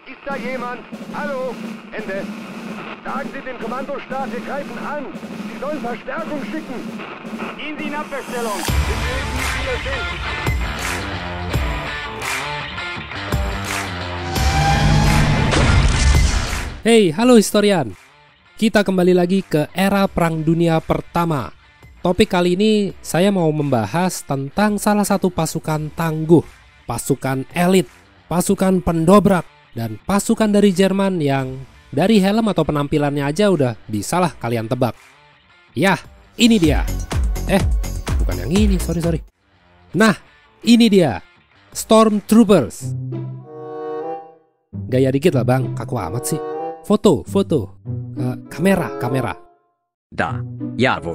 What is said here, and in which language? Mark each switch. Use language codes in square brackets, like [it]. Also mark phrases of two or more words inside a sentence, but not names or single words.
[de] Ist da jemand? Hallo? Ende. Sagen Sie dem Kommandostab, wir greifen an. Sie sollen Verstärkung schicken. Gehen Sie in Abwehrstellung. Wir wissen, wie viele sind. [en] Hey, halo historian. [id] Kita kembali lagi ke era Perang Dunia Pertama. Topik kali ini saya mau membahas tentang salah satu pasukan tangguh, pasukan elit, pasukan pendobrak, dan pasukan dari Jerman yang dari helm atau penampilannya aja udah bisalah kalian tebak. Yah, ini dia. Bukan yang ini, sorry. Nah, ini dia, Stormtroopers. Gaya dikit lah bang, kaku amat sih. Foto. Kamera. [de] Da, jawohl.